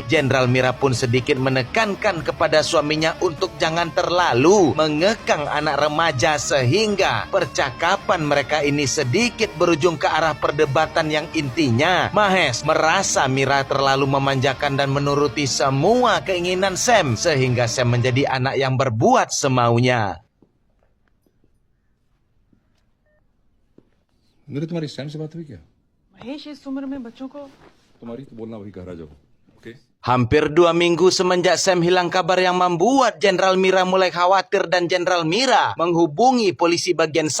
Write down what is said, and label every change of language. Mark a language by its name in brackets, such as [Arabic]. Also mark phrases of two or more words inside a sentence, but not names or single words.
[Indonesian] Jenderal Mira pun sedikit menekankan kepada suaminya untuk jangan terlalu mengekang anak remaja sehingga percakapan mereka ini sedikit berujung ke arah perdebatan yang intinya Mahesh merasa Mira terlalu memanjakan dan menuruti semua keinginan Sam sehingga Sam menjadi anak yang berbuat semaunya. [Hindi] मेरे तुम्हारी सैम से बात हुई क्या? महेश, इस उम्र में बच्चों को तुम्हारी तो बोलना वही कह रहा जब. ओके? [Indonesian] Hampir 2 minggu semenjak Sam hilang kabar yang membuat Jenderal Mira mulai khawatir dan Jenderal Mira menghubungi polisi bagian